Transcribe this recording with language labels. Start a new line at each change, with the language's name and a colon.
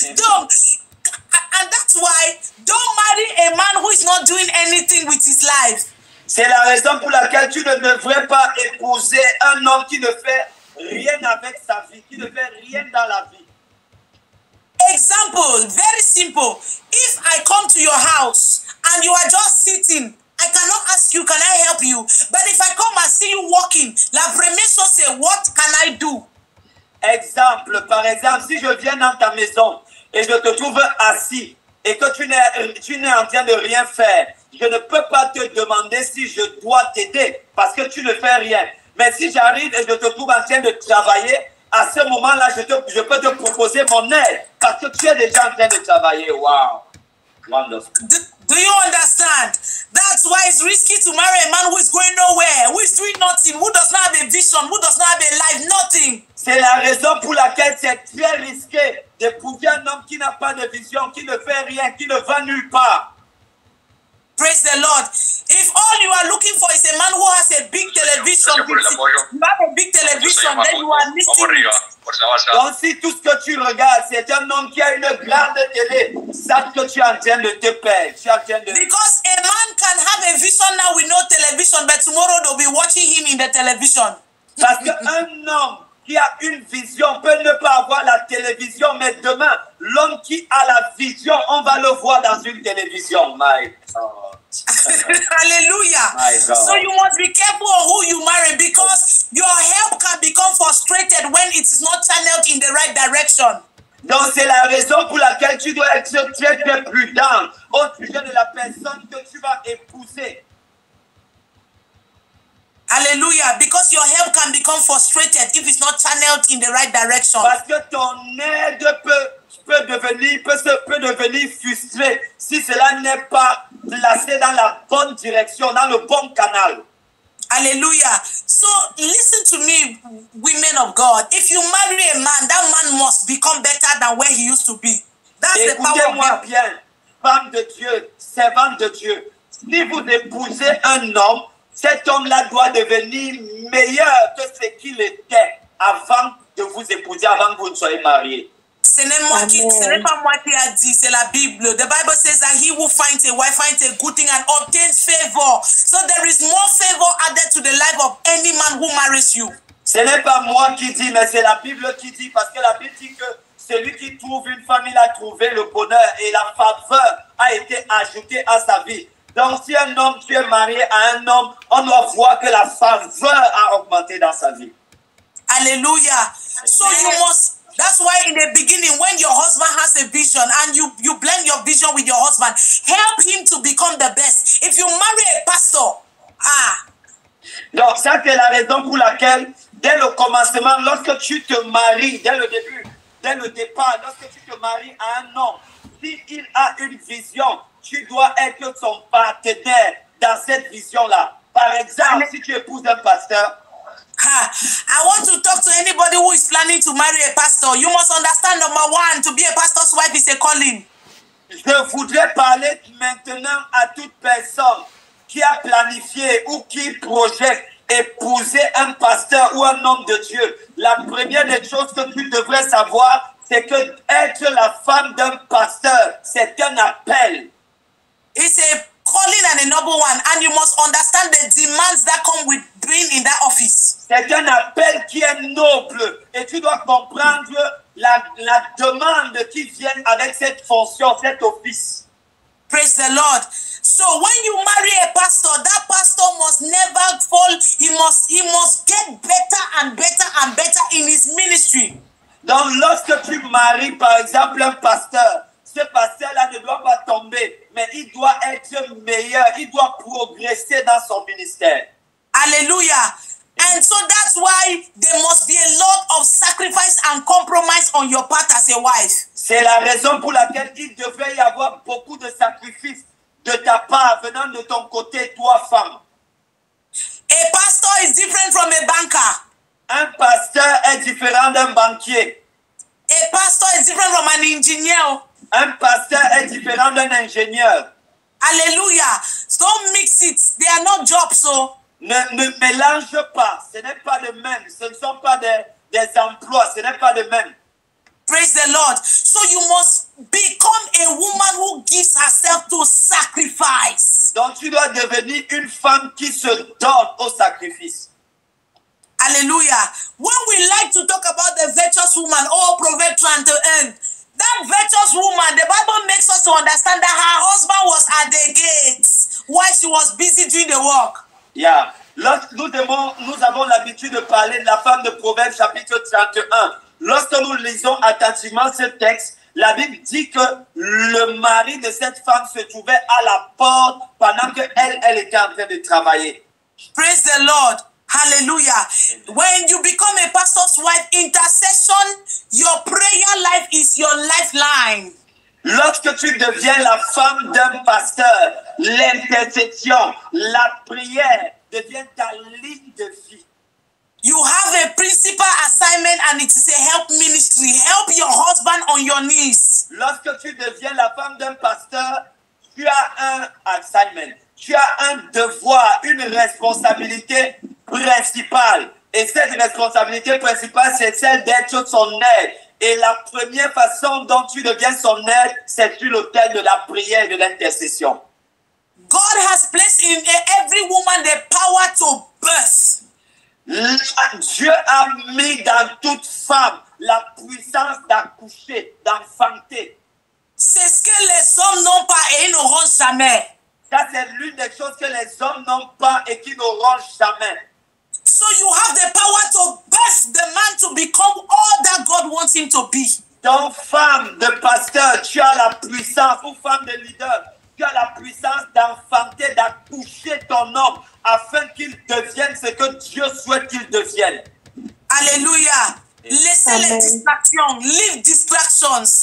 English: Donc, and that's why don't marry a man who is not doing anything with his life.
French: C'est la raison pour laquelle tu ne devrais pas épouser un homme qui ne fait rien avec sa vie, qui ne fait rien dans la vie.
English: Example, very simple. If I come to your house and you are just sitting, I cannot ask you, can I help you? But if I come and see you walking,
French: la première chose c'est,
English: what can I do?
French: Exemple, par exemple, si je viens dans ta maison et je te trouve assis et que tu n'es en train de rien faire, je ne peux pas te demander si je dois t'aider parce que tu ne fais rien. Mais si j'arrive et je te trouve en train de travailler, à ce moment-là, je peux te proposer mon aide parce que tu es déjà en train de travailler.
English: Wow. Wonderful. Do you understand? That's why it's risky to marry a man who is going nowhere, who is doing nothing, who does not have a vision, who does not have a life, nothing.
French: C'est la raison pour laquelle c'est très risqué d'épouser un homme qui n'a pas de vision, qui ne fait rien, qui ne va nulle part.
English: Praise the Lord. If all you are looking for is a man who has a big television, you have a big television, then you are listening.
French: Donc si tout ce que tu regardes, c'est un homme qui a une grande télé, sache que tu es en train de te perdre.
English: Because a man can have a vision now with no television, but tomorrow they'll be watching him in the television.
French: Parce qu'un homme qui a une vision peut ne pas avoir la télévision, mais demain, l'homme qui a la vision, on va le voir dans une télévision.
English: My God. Hallelujah. So you must be careful of who you marry because your help can become frustrated when it is not channeled in the right direction.
French: Donc c'est la raison pour laquelle tu dois être très très prudent au sujet de la personne que tu vas épouser.
English: Hallelujah, because your help can become frustrated if it's not channeled in the right direction.
French: Parce que ton aide peut devenir frustré si cela n'est pas placé dans la bonne direction, dans le bon canal.
English: Hallelujah. So listen to me, women of God. If you marry a man, that man must become better than where he used to be. That's the power of
French: Écoutez-moi
English: God.
French: bien, femme de Dieu, servante de Dieu. Si vous épousez un homme, cet homme-là doit devenir meilleur que ce qu'il était avant de vous épouser, avant que vous ne soyez mariés. Ce n'est pas moi qui a dit, c'est la Bible.
English: The Bible says that he who finds a wife finds a good thing and obtains favor. So there is more favor added to the life of any man who marries you.
French: Ce n'est pas moi qui dis, mais c'est la Bible qui dit, parce que la Bible dit que celui qui trouve une femme, il a trouvé le bonheur et la faveur a été ajoutée à sa vie. Donc si un homme, tu es marié à un homme, on doit voir que la faveur a augmenté dans sa vie.
English: Hallelujah. So you must, that's why in the beginning when your husband has a vision and you blend your vision with your husband, help him to become the best. If you marry a pastor,
French: donc ça c'est la raison pour laquelle dès le commencement, lorsque tu te maries, dès le début, dès le départ, lorsque tu te maries à un homme, s'il a une vision, tu dois être son partenaire dans cette vision-là. Par exemple, si tu épouses un pasteur,
English: I want to talk to anybody who is planning to marry a pastor. You must understand, number one, to be a pastor's wife is a calling.
French: Je voudrais parler maintenant à toute personne qui a planifié ou qui projette épouser un pasteur ou un homme de Dieu. La première des choses que tu devrais savoir, c'est que être la femme d'un pasteur, c'est un appel.
English: It's a calling and a noble one, and you must understand the demands that come with being in that office.
French: C'est un appel qui est noble et tu dois comprendre la demande qui vient avec cette fonction, cet office.
English: Praise the Lord. So when you marry a pastor, that pastor must never fall. He must get better and better and better in his ministry.
French: Donc lorsque tu maries par exemple un pasteur, ce pasteur-là ne doit pas tomber, mais il doit être meilleur, il doit progresser dans son ministère.
English: Hallelujah. And so that's why there must be a lot of sacrifice and compromise on your part as a wife.
French: C'est la raison pour laquelle il devrait y avoir beaucoup de sacrifices de ta part venant de ton côté, toi femme.
English: A pastor is different from a banker.
French: Un pasteur est différent d'un banquier.
English: A pastor is different from an engineer.
French: Un pasteur est différent d'un ingénieur.
English: Hallelujah. Don't mix it. They are not jobs, so.
French: Ne mélange pas. Ce n'est pas le même. Ce ne sont pas des emplois. Ce n'est pas le même.
English: Praise the Lord. So you must become a woman who gives herself to sacrifice.
French: Donc tu dois devenir une femme qui se donne au sacrifice.
English: Hallelujah. When we like to talk about the virtuous woman, Proverbs 21, that virtuous woman, the Bible makes us to understand that her husband was at the gates while she was busy doing the work. Yeah.
French: Lorsque nous avons l'habitude de parler de la femme de Proverbes chapitre 31. Lorsque nous lisons attentivement ce texte, la Bible dit que le mari de cette femme se trouvait à la porte pendant qu'elle était en train de travailler.
English: Praise the Lord. Hallelujah. When you become a pastor's wife, intercession, your prayer life is your lifeline.
French: Lorsque tu deviens la femme d'un pasteur, l'intercession, la prière devient ta ligne de vie.
English: You have a principal assignment and it is a help ministry. Help your husband on your knees.
French: Lorsque tu deviens la femme d'un pasteur, tu as un assignment. Tu as un devoir, une responsabilité principale. Et cette responsabilité principale, c'est celle d'être son aide. Et la première façon dont tu deviens son aide, c'est sur l'autel de la prière et de l'intercession.
English: God has placed in every woman the power to birth.
French: Dieu a mis dans toute femme la puissance d'accoucher, d'enfanter. C'est ce que les hommes n'ont pas et ils n'auront jamais. Ça, c'est l'une des choses que les hommes n'ont pas et qui n'auront jamais.
English: So you have the power to birth the man to become all that God wants him to be.
French: Donc, femme de pasteur, tu as la puissance, ou femme de leader, tu as la puissance d'enfanter, d'accoucher ton homme afin qu'il devienne ce que Dieu souhaite qu'il devienne. Alléluia. Laissez les distractions.
English: Leave distractions.